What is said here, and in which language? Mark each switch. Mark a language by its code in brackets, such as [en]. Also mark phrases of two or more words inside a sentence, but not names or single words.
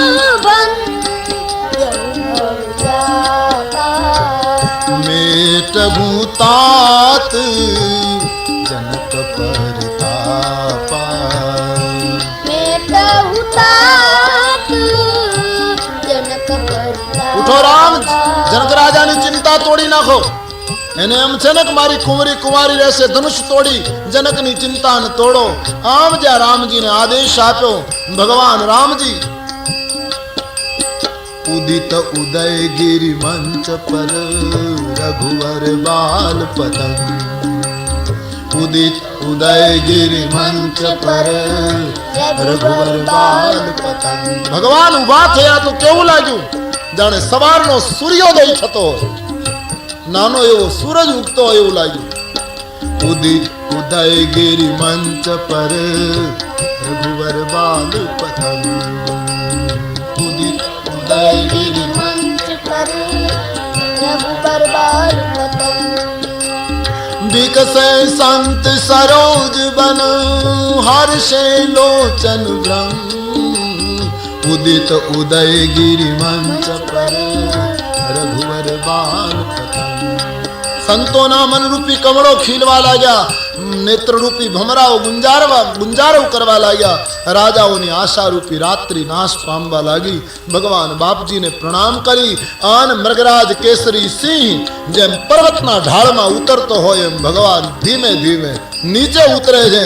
[hi] मेटहूँ तात जनक परितापा मेटहूँ तात जनक परितापा [gu] ઉઠો રામ જનક રાજાની ચિંતા તોડી નાખો એને એમ છે ને કે મારી કુંવરી કુંવારી રહેશે ધનુષ તોડી જનકની ચિંતા ને તોડો આમ જ્યાં રામજીને આદેશ આપ્યો ભગવાન રામજી [hi] उदित उदय गिरि मंच पर रघुवर बाल पतंग उदित उदय गिरि मंच पर रघुवर बाल पतंग [gu] ભગવાન ઊભા થયા તો કેવું લાગ્યું જાણે સવારનો સૂર્યોદય થતો નાનો એવો સૂરજ ઉગતો એવું લાગ્યું [hi] उदित उदय गिरि मंच पर रघुवर बाल पतंग उदित गिरि मंच पर रघुबर बाल पतंग विकसे संत सरोज बन हर्षे लोचन भ्रम उदित उदय गिरि मंच पर रघुवर बाल पतंग [gu] સંતોના મનરૂપી કમળો ખીલવા લાગ્યા, નેત્રરૂપી ભમરાઓ ગુંજારવ કરવા લાગ્યા, રાજાઓની આશારૂપી રાત્રિ નાશ પામવા લાગી. ભગવાન બાપજીને પ્રણામ કરી અને મૃગરાજ કેસરી સિંહ જેમ પર્વતના ઢાળમાં ઉતરતો હોય એમ ભગવાન ધીમે ધીમે નીચે ઉતરે છે.